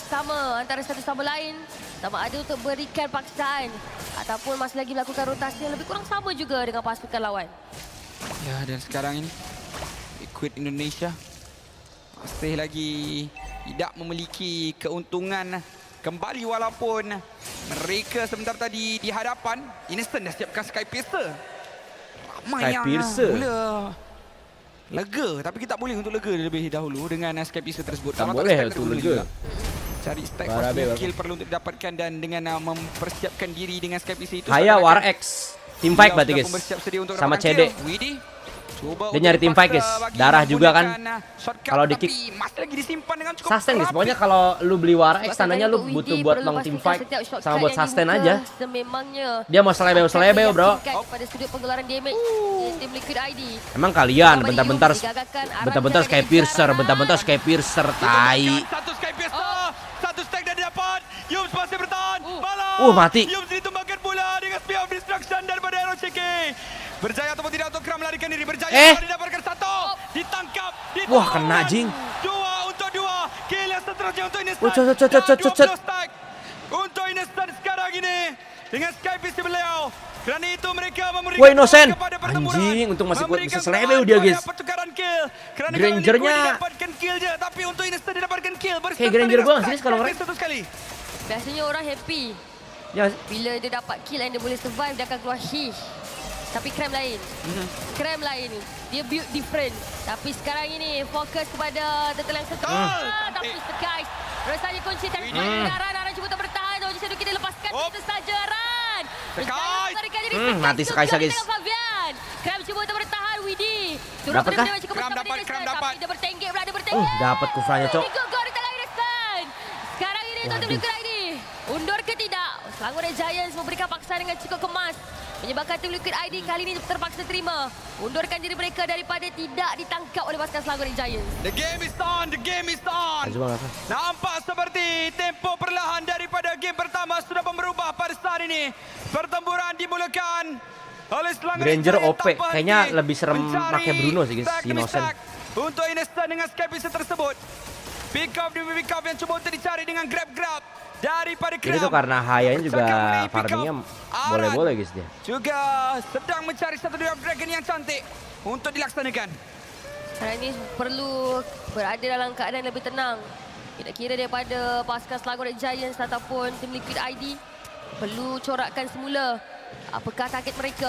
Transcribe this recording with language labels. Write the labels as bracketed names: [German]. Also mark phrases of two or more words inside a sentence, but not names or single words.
[Malay] bersama antara satu sama lain. Sama ada untuk berikan paksaan ataupun masih lagi melakukan rotasi yang lebih kurang sama juga dengan pasukan lawan. Ya, dan sekarang ini Liquid Indonesia masih lagi tidak memiliki keuntungan kembali walaupun mereka sebentar tadi di hadapan Innocent dah siapkan Sky Piercer. Ramai Sky yang Piercer. mula lega, tapi kita tak boleh untuk lega lebih dahulu dengan Sky Piercer tersebut. Tak Kalau boleh stack tu dulu lega. juga. Cari stack Barabe, first barabe. kill perlu untuk didapatkan dan dengan mempersiapkan diri dengan Sky Piercer itu Haya seakan-akan [English] War X. Team fight [Indonesian] dia berarti sudah guys. [Malay] pun bersiap sedia untuk Sama dapatkan CD. [Indonesian] kill. Widi coba Dia untuk nyari [English] team fight, [Indonesian] guys. [Malay] dipaksa bagi [Indonesian] Darah juga kan. [Malay] menggunakan shortcut, [Indonesian] Kalau di tapi kick, [Malay] masih lagi disimpan dengan cukup [Indonesian] Sustain guys. [Malay] rapi. [Indonesian] Pokoknya kalau lu beli War X [Malay] Bahkan [Indonesian] tandanya lu [Malay] untuk [Indonesian] butuh Widi buat [Malay] perlu [English] long team [Malay] pastikan [English] fight [Malay] setiap shortcut [Indonesian] sama buat [Malay] yang [Indonesian] sustain [Malay] dibuka [Indonesian] aja. [Malay] Sememangnya [Indonesian] Dia mau selebeu-selebeu bro. [Malay] pada sudut pengeluaran damage di tim Liquid ID. [Indonesian] Emang kalian [Malay] Kepada [Indonesian] bentar-bentar [Malay] Yum digagakkan, Aran [Indonesian] bentar-bentar [Malay] berada Sky di Piercer, [Indonesian] jaranan. bentar-bentar Sky Piercer tai. [Malay] Satu Sky Piercer, satu stack dah didapat. Yums masih bertahan. Balas. Mati. Yums ditumbangkan pula dengan Spear of Destruction daripada Aaron Shiki. Berjaya ataupun tidak untuk Kram melarikan diri. Berjaya didapatkan satu. Ditangkap. [Indonesian] Wah, kena, jing. [Malay] Dua untuk dua. Kill yang seterusnya untuk Innocent. [Indonesian] Wah, cet. [Malay] Dan 20 stack untuk Innocent sekarang ini. Dengan Sky Piercer beliau. Kerana itu mereka memberikan [Indonesian] Wah, Innocent. [Malay] kepada pertempuran. [Indonesian] Anjing, untung masih kuat, [Malay] Memberikan [Indonesian] bisa selebeu dia, [Malay] semangat [Indonesian] guys. [Malay] kepada pertukaran kill. Kerana Grangernya- kalau Liquid didapatkan kill je, tapi untuk Innocent didapatkan kill. [Indonesian] Kayak Granger gua nggak serius kalau orang. [Malay] Satu sekali. Biasanya orang happy Ya, bila dia dapat kill dan dia boleh survive, dia akan keluar hish. Tapi Kram lain. Kram lain. Dia [English] build different. [Malay] Tapi sekarang ini fokus kepada turtle yang satu. Tapi Skies. Rasanya kunci tapi Aran cuba tak bertahan. Oji Sadu kita lepaskan itu saja Aran. Skies. [Indonesian] mati Skies, guys. [Malay] Fabian. Kram cuba tak bertahan Widi. Dapat kah? Kram dapat. Dia bertenggek pula, dia bertenggek. [Indonesian] dapat Kufranya cok. [Malay] Gol di tangan Innocent. Sekarang ini untuk tim Liquid ID. Undur ke tidak? Selangor Giants memberikan paksaan dengan cukup kemas. Menyebabkan tim Liquid ID kali ini terpaksa terima. Undurkan diri mereka daripada tidak ditangkap oleh pasukan Selangor Giants. [English] The game is on, the game is on. [Indonesian] Coba apa? [Malay] Nampak seperti tempo perlahan daripada game pertama sudah berubah pada saat ini. Pertempuran dimulakan oleh Selangor Granger Giants OP. tanpa [Indonesian] Kayaknya [Malay] henti [Indonesian] lebih serem [Malay] mencari [Indonesian] pakai Bruno sih, guys, [Malay] stack demi Innocent. stack untuk Innocent dengan Sky Piercer tersebut. Pick up demi pick up yang coba untuk dicari dengan grab daripada Kram. [Indonesian] Jadi tuh karena Hayanya juga [Malay] Bersama mengenai pick up [Indonesian] farmingnya [Malay] Aran. [Indonesian] boleh-boleh guys dia. [Malay] Juga sedang mencari satu Dwarf Dragon yang cantik untuk dilaksanakan. Sekarang ini perlu berada dalam keadaan lebih tenang. Tidak kira daripada pasukan Selangor Giants ataupun tim Liquid ID. Perlu corakkan semula apakah target mereka.